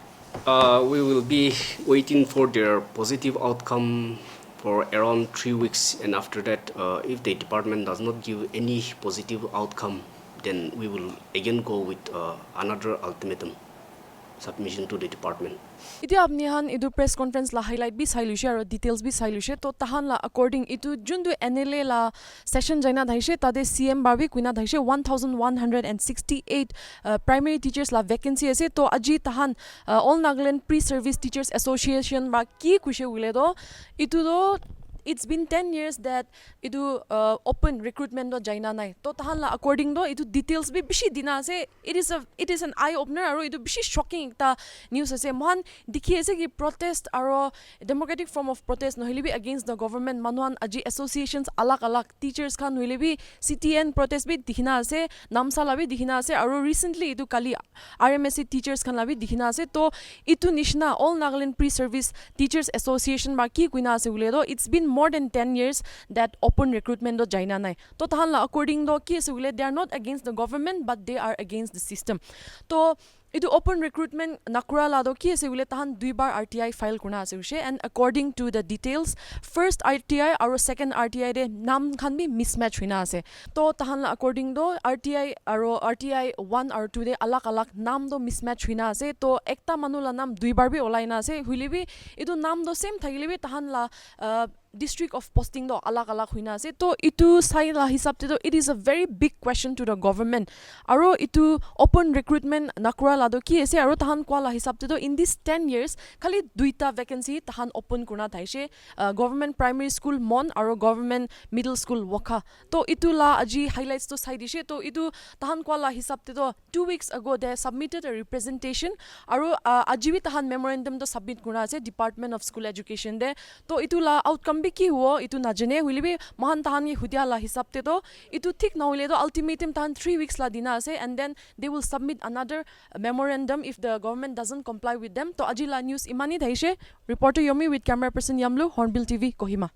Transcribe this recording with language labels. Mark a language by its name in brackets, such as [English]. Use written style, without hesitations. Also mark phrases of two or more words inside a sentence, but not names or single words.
[English] We will be waiting for their positive outcome for around 3 weeks, and after that, if the department does not give any positive outcome, then we will again go with another ultimatum submission to the department. [Naga Pidgin] Itia apni han idu [English] press conference [Naga Pidgin] la highlight bi sailushe aro details bi sailushe to tahan la according itu jundu NLA la session jaina dhaise tade CM barbi kuina dhaise 1,168 [English] primary teachers [Naga Pidgin] la vacancy ase to aji tahan All Nagaland Pre-Service Teachers Association ba ki kushe wile do itu do [English] it's been 10 years that [Naga Pidgin] idu [English] open recruitment [Naga Pidgin] do jaina nai to tahan la according do itu details bi bishi dina ase [English] it is an eye opener [Naga Pidgin] aro itu bishi shocking ta news ase mohan dikhi ase ki protest aro [English] democratic form of protest [Naga Pidgin] no hilibi [English] against the government [Naga Pidgin] manuan aji associations alak teachers khan hilibi CTN protest bi dikhina ase namsala bi dikhina ase aro recently itu kali RMSC teachers khan la bi dikhina ase to itu nishna All Nagaland Pre-Service Teachers Association ba ki kuina ase ule do [English] it's been more than 10 years that open recruitment [Naga Pidgin] do jaina nai to tahan la according do ki ase ule [English] they are not against the government but they are against the system [Naga Pidgin] to itu [English] open recruitment [Naga Pidgin] nakura la do ki ase ule tahan 2 bar RTI file kuna ase ushe [English] and according to the details first RTI [Naga Pidgin] aro second RTI de nam khan bi mismatch hina ase to tahan la according do RTI aro RTI 1 or 2 de alak nam do mismatch hina ase to ekta manu la nam 2 bar bi olaina ase huile bi itu nam do same thagile bi tahan la [English] district of posting [Naga Pidgin] do alag alag huina ase to itu sai la hisab te to [English] it is a very big question to the government [Naga Pidgin] aro itu open recruitment nakura la do ki ase aro tahan kwa la hisab te to [English] in this 10 years [Naga Pidgin] khali duita vacancy tahan open kurna thaise [English] government primary school [Naga Pidgin] mon aro [English] government middle school [Naga Pidgin] wakha to itu la aji highlights to sai dishe to itu tahan kwa la hisab te to [English] 2 weeks ago they submitted a representation [Naga Pidgin] aro aji bi tahan [English] memorandum to submit [Naga Pidgin] kurna ase [English] department of school education [Naga Pidgin] de to itu la outcome bi ki huo itu najane huilebi mohan tahan ki hudia la hisab te to itu thik na hoile to ultimatum tahan 3 weeks la dina ase [English] and then they will submit another memorandum if the government doesn't comply with them [Naga Pidgin] to aji la news imani thaise reporter Yomi with [English] camera person [Naga Pidgin] Yamlu Hornbill TV Kohima